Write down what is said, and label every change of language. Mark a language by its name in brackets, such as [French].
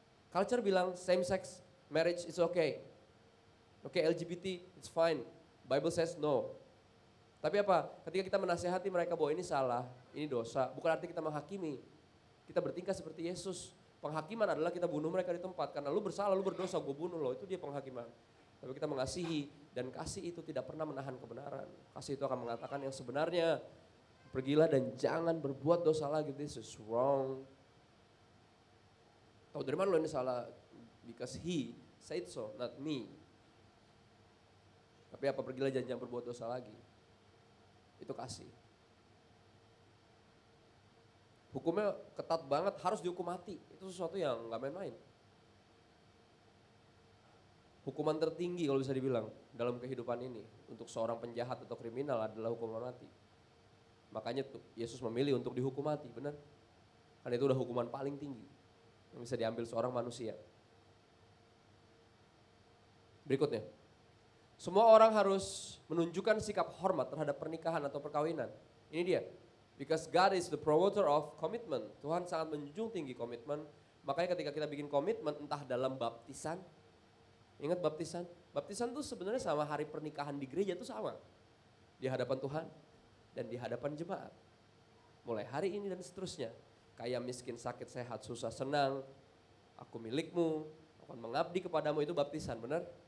[English] Culture [Indonesian] bilang [English] same sex marriage is okay. Oke, LGBT it's fine. Bible says no. [Indonesian] Tapi apa? Ketika kita menasehati mereka bahwa ini salah, ini dosa, bukan arti kita menghakimi. Kita bertingkah seperti Yesus. Penghakiman adalah kita bunuh mereka di tempat. Karena lu bersalah, lu berdosa, gue bunuh lo. Itu dia penghakiman. Tapi kita mengasihi, dan kasih itu tidak pernah menahan kebenaran. Kasih itu akan mengatakan yang sebenarnya. Pergilah dan jangan berbuat dosa lagi. [English] This is wrong. [Indonesian] Tahu dari mana lo ini salah? [English] Because he said so, not me. [Indonesian] Tapi apa? Pergilah dan jangan berbuat dosa lagi. Itu kasih. Hukumnya ketat banget, harus dihukum mati. Itu sesuatu yang gak main-main. Hukuman tertinggi kalau bisa dibilang dalam kehidupan ini untuk seorang penjahat atau kriminal adalah hukuman mati. Makanya tuh Yesus memilih untuk dihukum mati, benar? Karena itu udah hukuman paling tinggi yang bisa diambil seorang manusia. Berikutnya, semua orang harus menunjukkan sikap hormat terhadap pernikahan atau perkawinan. Ini dia. [English] Because God is the promoter of commitment. [Indonesian] Tuhan sangat menjunjung tinggi komitmen. Makanya ketika kita bikin komitmen entah dalam baptisan. Ingat baptisan? Baptisan tuh sebenarnya sama hari pernikahan di gereja tuh sama. Di hadapan Tuhan dan di hadapan jemaat. Mulai hari ini dan seterusnya. Kaya, miskin, sakit, sehat, susah, senang. Aku milikmu, akan mengabdi kepadamu, itu baptisan, benar?